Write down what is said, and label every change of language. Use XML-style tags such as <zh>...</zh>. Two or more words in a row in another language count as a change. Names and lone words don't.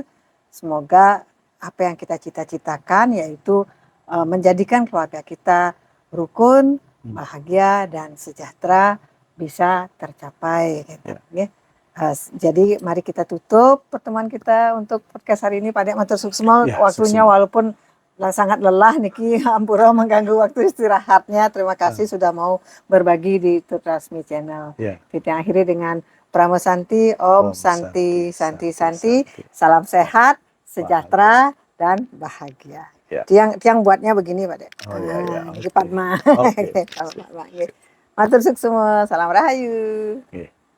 <id>Semoga apa yang kita cita-citakan yaitu menjadikan keluarga kita rukun, bahagia dan sejahtera bisa tercapai gitu. Jadi mari kita tutup pertemuan kita untuk podcast hari ini. Pak Dek</id> <ban>matur suksma</ban> <id>waktunya walaupun sangat lelah niki ampura mengganggu waktu istirahatnya. Terima kasih sudah mau berbagi di Trasmi Channel. Kita akhiri dengan Pramo Santi, Om Santi. Salam sehat, sejahtera dan bahagia. Tiang buatnya begini Pak Dek. Ini Padma.</id> <ban>Matur suksma,</ban> <id>salam rahayu.</id>